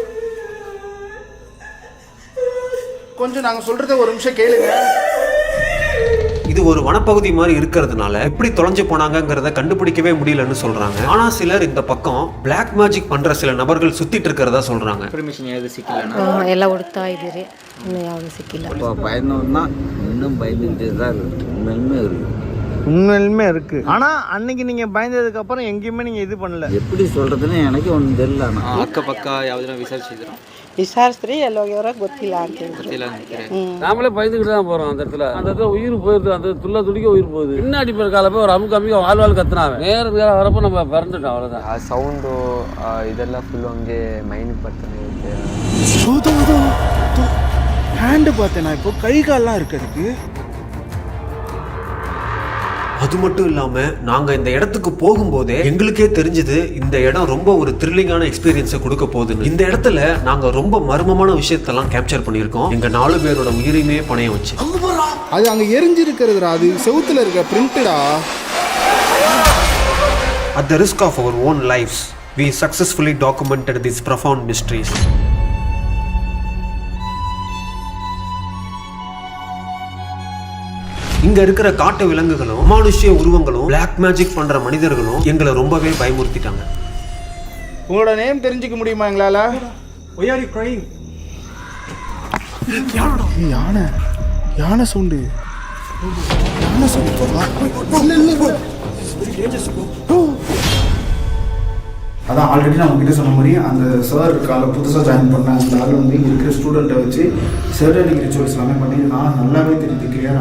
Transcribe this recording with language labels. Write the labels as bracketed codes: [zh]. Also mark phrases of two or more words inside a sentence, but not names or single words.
[ta] கொஞ்சம் நாங்கள் சொல்றத ஒரு நிமிஷம் கேளுங்க. இது ஒரு வனப்பகுதி மாதிரி இருக்கிறதுனால எப்படி தொலைஞ்சு போனாங்கிறத கண்டுபிடிக்கவே முடியலன்னு சொல்றாங்க. ஆனா சிலர் இந்த பக்கம் [en] black magic [ta] பண்ற சில நபர்கள் சுத்திட்டு இருக்கிறதா சொல்றாங்க. [kn] ಎಲ್ಲ ಹುಡುಕ್ತಾ ಇದ್ದೀರಿ, ಇನ್ನೂ ಯಾವುದು ಸಿಕ್ಕಿಲ್ಲ. [ta] பயந்தோம்னா இன்னும் பயந்துட்டே தான் இருக்கு. உண்மையிலுமே இருக்கு. ஆனா அன்னைக்கு நீங்க பயந்ததுக்கு அப்புறம் எங்கேயுமே நீங்க இது பண்ணல. எப்படி சொல்றதுன்னு எனக்கு ஒன்றும் தெரியல. [kn] ಅಕ್ಕಪಕ್ಕ ಯಾವ್ದನ್ನ ವಿಚಾರಿಸಿದ್ರು ವಿಚಾರಿಸ್ರಿ ಎಲ್ಲಿ ಹೋಗ್ಯಾರ ಗೊತ್ತಿಲ್ಲ ಅಂತ ಹೇಳಿದ್ರು. [ta] நாமளே பயந்துக்கிட்டு தான் போறோம். அந்த இடத்துல உயிர் போயிருது. அந்த துள்ள துடிக்க உயிர் போகுது. பின்னாடி போய் காலப்போ ஒரு அமுக்கு வாழ் கத்துனாங்க. நேரம் வரப்போ நம்ம பறந்துட்டோம். அவ்வளவுதான். [kn] ಆ ಸೌಂಡು ಇದೆಲ್ಲ ಫುಲ್ ಹಂಗೆ ಮೈಂಡ್ ಬರ್ತಾನೆ ಇರುತ್ತೆ. [ta] ஹேண்டு பார்த்தேன் நான். இப்போ கை கால்லாம் இருக்கு அதுக்கு. அது மட்டும் இல்லாம நாங்க இந்த இடத்துக்கு போகும்போதே எங்களுக்கே தெரிஞ்சது இந்த இடம் ரொம்ப ஒரு த்ரில்லிங்கான எக்ஸ்பீரியன்ஸை கொடுக்க போகுதுன்னு. இந்த இடத்துல நாங்க ரொம்ப மர்மமான விஷயத்தெல்லாம் கேப்சர் பண்ணியிருக்கோம். எங்க 4 பேரோட உயிரையுமே பணைய வச்சு. அது அங்க எரிஞ்சிருக்கிறதுடா. அது செவுத்துல இருக்க பிரிண்டடா. [en] At the risk of our own lives, we successfully documented these profound mysteries. [ta] இங்க இருக்கிற காட்டு விலங்குகளும் அமானுஷ்ய உருவங்களும் [en] black magic [ta] பண்ற மனிதர்களும் எங்களை ரொம்பவே பயமுறுத்திட்டாங்க. உங்களோட நேம் தெரிஞ்சுக்க முடியுமா எங்களால? [en] Why are you crying? [ta] யானை யானை சவுண்டு. யானை சவுண்டு. அதான் ஆல்ரெடி நான் உங்ககிட்ட சொன்ன மாதிரி அந்த சார் இருக்காங்க, புதுசாக ஜாயின் பண்ண அந்த ஆள் வந்து இங்கே இருக்கிற ஸ்டூடெண்ட்டை வச்சு [en] satanic rituals [ta] எல்லாமே பண்ணி நான் நல்லாவே தெரியுது கிளியரா.